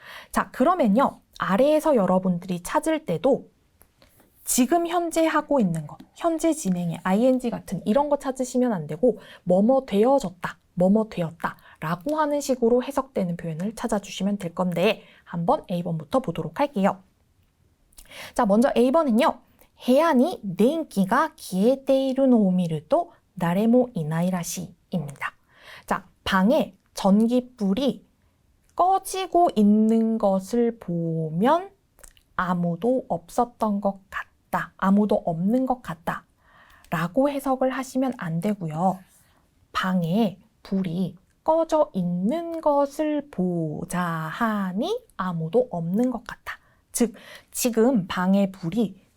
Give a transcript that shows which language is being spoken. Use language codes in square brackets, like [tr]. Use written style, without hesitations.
[ko] 자, 그러면요, 아래에서 여러분들이 찾을 때도 지금 현재 하고 있는 것, 현재 진행의 ing 같은 이런 거 찾으시면 안 되고 뭐뭐 되어졌다, 뭐뭐 되었다 라고 하는 식으로 해석되는 표현을 찾아주시면 될 건데, 한번 A번부터 보도록 할게요. 자, 먼저 A번은요, [ja] 部屋に電気が消えているのを見ると誰もいないらしい [ko] 입니다. 자, 방에 전기불이 꺼지고 있는 것을 보면 아무도 없었던 것 같다, 아무도 없는 것 같다 라고 해석을 하시면 안 되고요. 방에 불이 꺼져 있는 것을 보자 하니 아무도 없는 것 같다. 즉, 지금 방에 불이